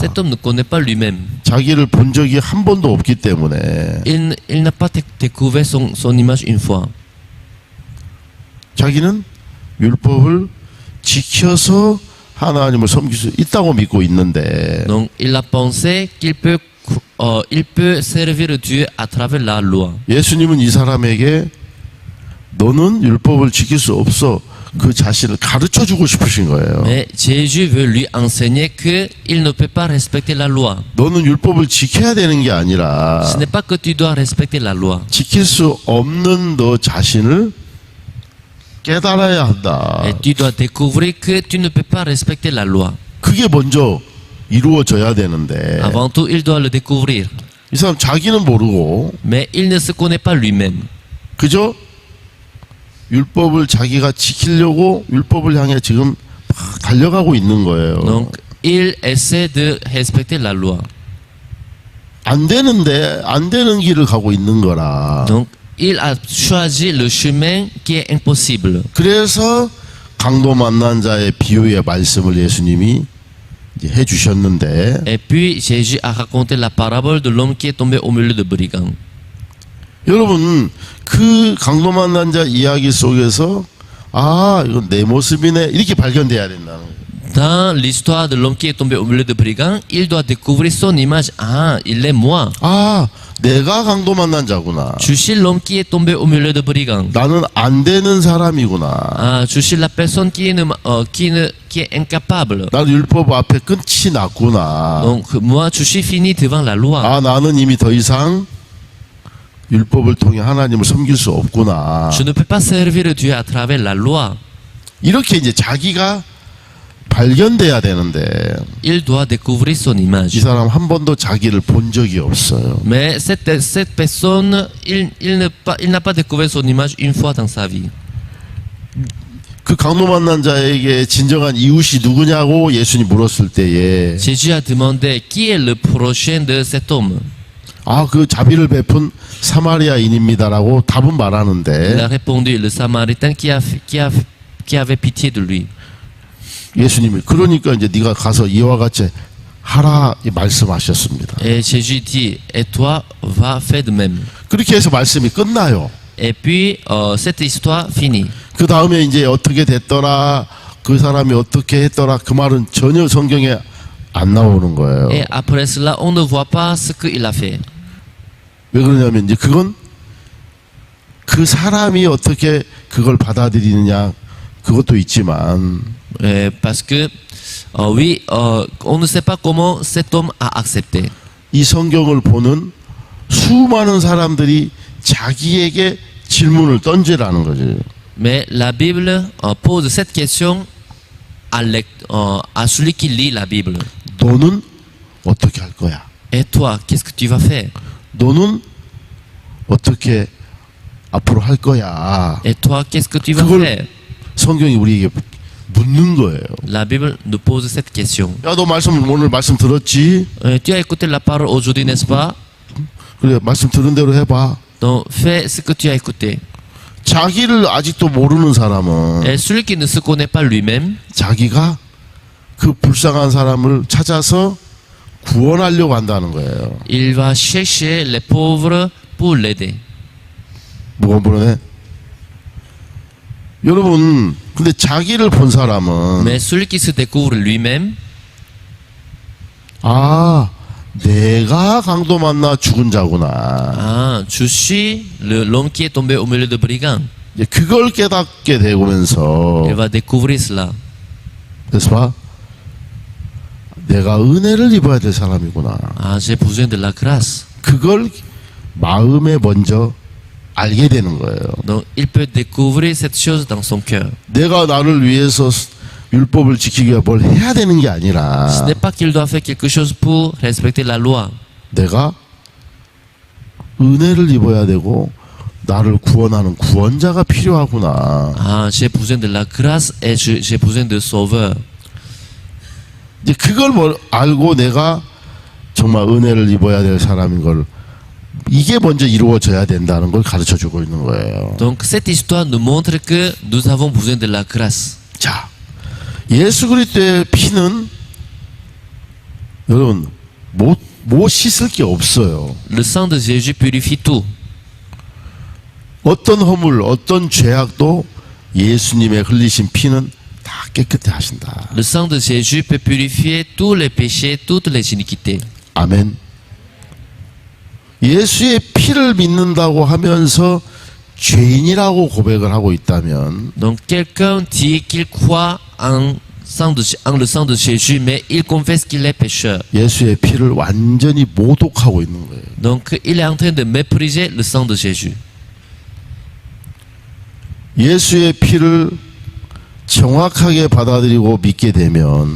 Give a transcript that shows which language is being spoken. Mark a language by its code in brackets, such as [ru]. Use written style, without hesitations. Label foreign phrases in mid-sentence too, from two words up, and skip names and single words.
[fr] Cet homme ne connaît pas lui-même. [ko] 자기를 본 적이 한 번도 없기 때문에 [fr] Il n'a pas découvert son image une fois. [ko] 자기는 율법을 지켜서 하나님을 섬길 수 있다고 믿고 있는데 [fr] Donc, il a pensé il peut servir Dieu à travers la loi. [ko] 예수님은 이 사람에게 너는 율법을 지킬 수 없어. 그 자신을 가르쳐 주고 싶으신 거예요. [fr] Mais Jésus veut lui enseigner qu'il ne peut pas respecter la loi. [ko] 너는 율법을 지켜야 되는 게 아니라 [fr] Ce n'est pas que tu dois respecter la loi. [ko] 지킬 수 없는 너 자신을 깨달아야 한다. [fr] Et tu dois découvrir que tu ne peux pas respecter la loi. [ko] 그게 먼저 이루어져야 되는데 [fr] Avant tout, il doit le découvrir. [ko] 이 사람 자기는 모르고 [fr] Mais il ne se connaît pas lui-même. [ko] 그저 율법을 자기가 지키려고 율법을 향해 지금 막 달려가고 있는 거예요. [fr] Donc, il essaie de respecter la loi. [ko] 안 되는데 안 되는 길을 가고 있는 거라. [fr] Donc, il a choisi le chemin qui est impossible. [ko] 그래서 강도 만난 자의 비유의 말씀을 예수님이 이제 해주셨는데 [fr] Et puis, Jésus a raconté la parabole de l'homme qui est tombé au milieu de brigands. [ko] 여러분 그 강도 만난 자 이야기 속에서 아 이건 내 모습이네 이렇게 발견돼야 된다는 거예요. [fr] Dans l'histoire de l'homme qui est tombé au milieu de brigands, il doit découvrir son image. Ah, il est moi. [ko] 아 내가 강도 만난 자구나. [fr] Je suis l'homme qui est tombé au milieu de brigands. [ko] 나는 안 되는 사람이구나. [fr] Ah, je suis la personne qui est incapable. [ko] 나는 율법 앞에 끝이 났구나. [fr] Donc, moi, je suis fini devant la loi. [ko] 아 나는 이미 더 이상 율법을 통해 하나님을 섬길 수 없구나. [fr] Je ne peux pas servir Dieu à travers la loi. [ko] 이렇게 이제 자기가 발견돼야 되는데 [fr] Il doit découvrir son [ko] 이 [fr] image. [ko] 사람 한 번도 자기를 본 적이 없어요. [fr] Mais cette personne, il n'a pas découvert son image une fois dans sa vie. [ko] 그 강도 만난 자에게 진정한 이웃이 누구냐고 예수님 물었을 때에 [fr] Jésus a demandé qui est le prochain de cet homme. [ko] 아 그 자비를 베푼 사마리아인입니다라고 답은 [fr] Il a [ko] 말하는데 [fr] répondu le Samaritain qui avait pitié de lui. [ko] 예수님이 그러니까 이제 네가 가서 이와 같이 하라 이 말씀하셨습니다. [fr] Et Jésus dit, et toi, va faire de même. [ko] 그렇게 해서 말씀이 끝나요. [fr] Et puis, cette histoire finit. [ko] 그 다음에 이제 어떻게 됐더라 그 사람이 어떻게 했더라 그 말은 전혀 성경에 안 나오는 거예요. [fr] Et après cela, on ne voit pas ce qu'il a fait. [ko] 왜 그러냐면 이제 그건 그 사람이 어떻게 그걸 받아들이느냐 그것도 있지만 [fr] Parce que, oui, on ne sait pas comment cet homme a accepté. [ko] 이 성경을 보는 수많은 사람들이 자기에게 질문을 던지라는 거죠. [fr] Mais la Bible pose cette question à celui qui lit la Bible. [ko] 너는 어떻게 할 거야? [fr] Et toi, qu'est-ce que tu vas faire? [ko] 너는 어떻게 앞으로 할 거야? [fr] Et toi, qu'est-ce que tu vas [ko] 그걸 [fr] faire? [ko] 성경이 우리에게 묻는 거예요. [fr] La Bible nous pose cette question. [ko] 야, 너 오늘 말씀 들었지? [fr] Tu as écouté la parole aujourd'hui, n'est-ce pas? [ko] 그래, 말씀 들은 대로 해봐. [fr] Donc, fais ce que tu as écouté. [ko] 자기를 아직도 모르는 사람은 [fr] Et celui qui ne se connaît pas lui-même, [ko] 자기가 그 불쌍한 사람을 찾아서 구원하려고 한다는 거예요. [fr] il va chercher les pauvres pour l'aider. [ko] 뭐가 모르네? 여러분, 근데 자기를 본 사람은 [fr] Mais celui qui se découvre lui-même, [ko] 아, 내가 강도 만나 죽은 자구나. [fr] ah, je suis l'homme qui est tombé au milieu de brigands. [ko] 이제 그걸 깨닫게 되면서 Il va découvrir cela. 그래서 봐. 내가 은혜를 입어야 될 사람이구나. [fr] Ah, j'ai besoin de la grâce. [ko] 그걸 마음에 먼저 알게 되는 거예요. [fr] Donc, il peut découvrir cette chose dans son cœur. [ko] 내가 나를 위해서 율법을 지키기 위해 뭘 해야 되는 게 [fr] Ce [ko] 아니라 [fr] n'est pas qu'il doit faire quelque chose pour respecter la loi. [ko] 내가 은혜를 입어야 되고 나를 구원하는 구원자가 필요하구나. [fr] Ah, j'ai besoin de la grâce et j'ai besoin de sauveur. [ko] 이제 그걸 알고 내가 정말 은혜를 입어야 될 사람인 걸 이게 먼저 이루어져야 된다는 걸 가르쳐 주고 있는 거예요. [fr] Donc cette histoire nous montre que nous avons besoin de la grâce. [ko] 자, 예수 그리스도의 피는 여러분 못 씻을 게 없어요. [fr] Le sang de Jésus purifie tout. [ko] 어떤 허물, 어떤 죄악도 예수님의 흘리신 피는 다 깨끗해 하신다. [fr] Le sang de Jésus peut purifier tous les péchés, toutes les iniquités. [ko] 아멘. 예수의 피를 믿는다고 하면서 죄인이라고 고백을 하고 있다면 [fr] Donc quelqu'un dit qu'il croit en le sang de Jésus, mais il confesse qu'il est pécheur. [ko] 예수의 피를 완전히 모독하고 있는 거예요. [fr] Donc il est en train de mépriser le sang de Jésus. [ko] 예수의 피를 정확하게 받아들이고 믿게 되면